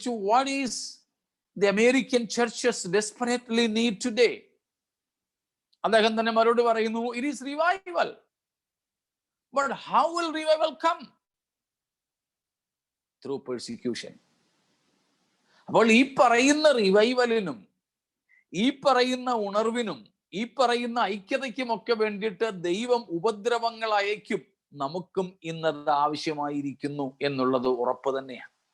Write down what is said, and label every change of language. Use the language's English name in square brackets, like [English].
[English] What is the American churches desperately need today? [Malayalam] അദ്ദേഹം തന്നെ മറുപടി പറയുന്നു, [English] it is revival. But how will revival come? Through persecution. [Malayalam] അപ്പോൾ ഈ പറയുന്ന റിവൈവലിനും, ഈ പറയുന്ന ഉണർവിനും, ഈ പറയുന്ന ഐക്യതയ്ക്കുമൊക്കെ വേണ്ടിയിട്ട് ദൈവം ഉപദ്രവങ്ങൾ അയക്കും. നമുക്കും ഇന്നത് ആവശ്യമായിരിക്കുന്നു എന്നുള്ളത് ഉറപ്പ് തന്നെയാണ്.